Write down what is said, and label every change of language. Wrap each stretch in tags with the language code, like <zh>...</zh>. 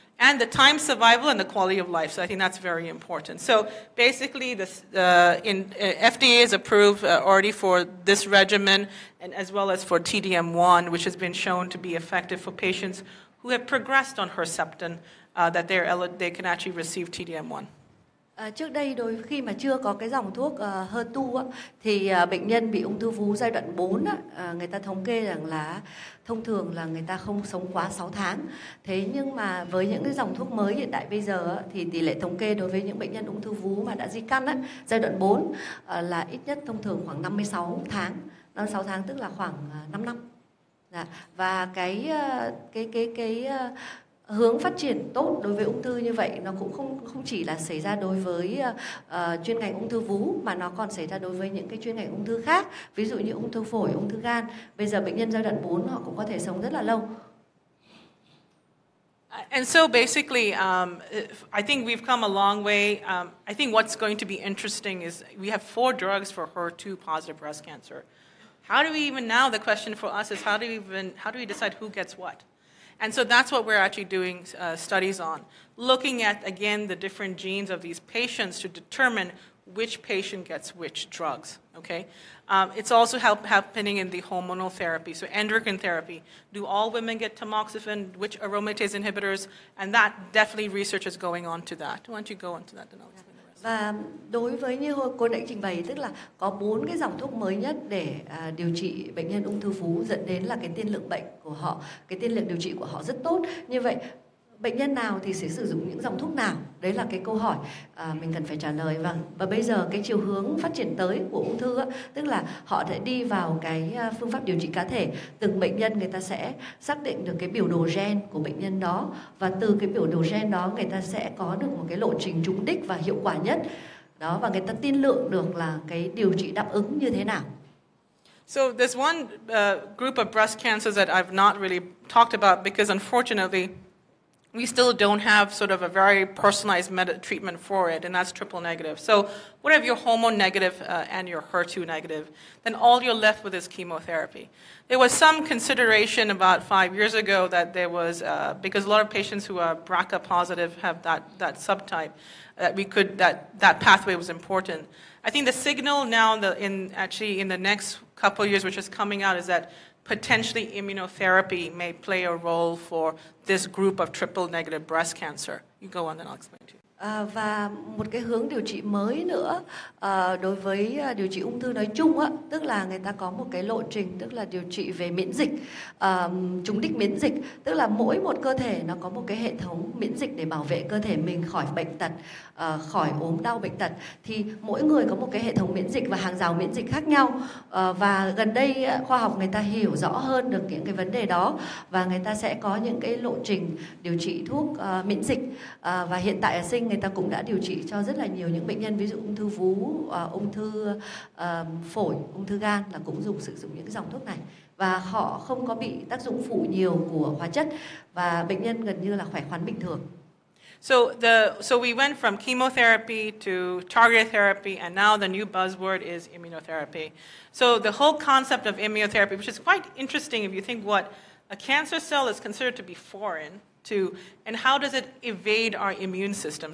<en>And the time survival and the quality of life. So I think that's very important. So basically, FDA is approved already for this regimen, and as well as for TDM1, which has been shown to be effective for patients who have progressed on Herceptin, that they can actually receive TDM1.</en> <vi>Trước đây khi mà chưa có cái dòng thuốc HER2 á, thì bệnh nhân bị ung thư vú giai đoạn 4 á, người ta thống kê rằng là thông thường là người ta không sống quá 6 tháng. Thế nhưng mà với những cái dòng thuốc mới hiện tại bây giờ á, thì tỷ lệ thống kê đối với những bệnh nhân ung thư vú mà đã di căn á, giai đoạn 4 là ít nhất thông thường khoảng 56 tháng. 56 tháng tức là khoảng 5 năm. Dạ. Và cái hướng phát triển tốt đối với ung thư như vậy nó cũng không chỉ là xảy ra đối với chuyên ngành ung thư vú, mà nó còn xảy ra đối với những cái chuyên ngành ung thư khác, ví dụ như ung thư phổi, ung thư gan. Bây giờ bệnh nhân giai đoạn 4 họ cũng có thể sống rất là lâu.</vi> <en>And so basically, I think we've come a long way. I think what's going to be interesting is we have 4 drugs for HER2 positive breast cancer. How do we even now? The question for us is how do we decide who gets what? And so that's what we're actually doing studies on, looking at, again, the different genes of these patients to determine which patient gets which drugs, okay? It's also happening in the hormonal therapy, so endocrine therapy. Do all women get tamoxifen, which aromatase inhibitors? And that definitely research is going on to that. Why don't you go on to that, then I'll explain the rest.</en> <vi>Và đối với như cô nãy trình bày, tức là có 4 cái dòng thuốc mới nhất để điều trị bệnh nhân ung thư vú, dẫn đến là cái tiên lượng bệnh của họ, cái tiên lượng điều trị của họ rất tốt. Như vậy bệnh nhân nào thì sẽ sử dụng những dòng thuốc nào? Đấy là cái câu hỏi mình cần phải trả lời. Và bây giờ cái chiều hướng phát triển tới của ung thư tức là họ sẽ đi vào cái phương pháp điều trị cá thể. Từng bệnh nhân người ta sẽ xác định được cái biểu đồ gen của bệnh nhân đó, và từ cái biểu đồ gen đó người ta sẽ có được một cái lộ trình trúng đích và hiệu quả nhất đó, và người ta tiên lượng được là cái điều trị đáp ứng như thế nào.</vi> <en>So there's one group of breast cancers that I've not really talked about because unfortunately we still don't have sort of a very personalized treatment for it, and that's triple negative. So what if you're hormone negative and you're HER2 negative? Then all you're left with is chemotherapy. There was some consideration about 5 years ago that there was, because a lot of patients who are BRCA positive have that subtype, that pathway was important. I think the signal now in the next couple of years, which is coming out, is that potentially immunotherapy may play a role for this group of triple negative breast cancer. You go on and I'll explain to you.</en> <vi>Và một cái hướng điều trị mới nữa đối với điều trị ung thư nói chung tức là người ta có một cái lộ trình, tức là điều trị về miễn dịch, trúng đích miễn dịch, tức là mỗi một cơ thể nó có một cái hệ thống miễn dịch để bảo vệ cơ thể mình khỏi bệnh tật, khỏi ốm đau bệnh tật. Thì mỗi người có một cái hệ thống miễn dịch và hàng rào miễn dịch khác nhau, và gần đây khoa học người ta hiểu rõ hơn được những cái vấn đề đó, và người ta sẽ có những cái lộ trình điều trị thuốc miễn dịch, và hiện tại ở Sinh người ta cũng đã điều trị cho rất là nhiều những bệnh nhân, ví dụ ung thư vú, ung thư phổi, ung thư gan là cũng sử dụng những cái dòng thuốc này, và họ không có bị tác dụng phụ nhiều của hóa chất, và bệnh nhân gần như là khỏe khoắn bình thường.</vi> <en>So we went from chemotherapy to targeted therapy, and now the new buzzword is immunotherapy. So the whole concept of immunotherapy, which is quite interesting if you think what a cancer cell is considered to be foreign to, and how does it evade our immune system?</en>